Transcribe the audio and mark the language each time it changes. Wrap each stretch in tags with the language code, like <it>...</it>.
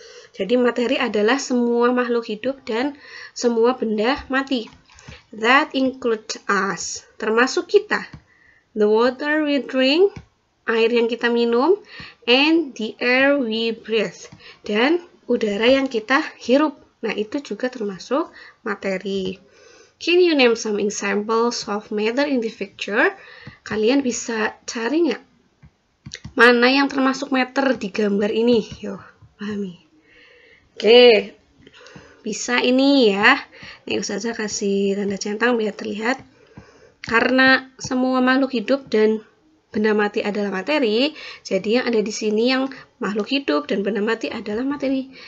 <id>Jadi materi adalah semua makhluk hidup dan semua benda mati.</id> <en>That includes us,</en> <id>termasuk kita.</id> <en>The water we drink,</en> <id>air yang kita minum,</id> <en>and the air we breathe,</en> <id>dan udara yang kita hirup. Nah, itu juga termasuk materi.</id> <en>Can you name some examples of matter in the picture?</en> <id>Kalian bisa cari nggak mana yang termasuk matter di gambar ini? Yo, pahami. Oke, bisa ini ya. Nih, Ustazah kasih tanda centang biar terlihat. Karena semua makhluk hidup dan benda mati adalah materi, jadi yang ada di sini yang makhluk hidup dan benda mati adalah materi.</id>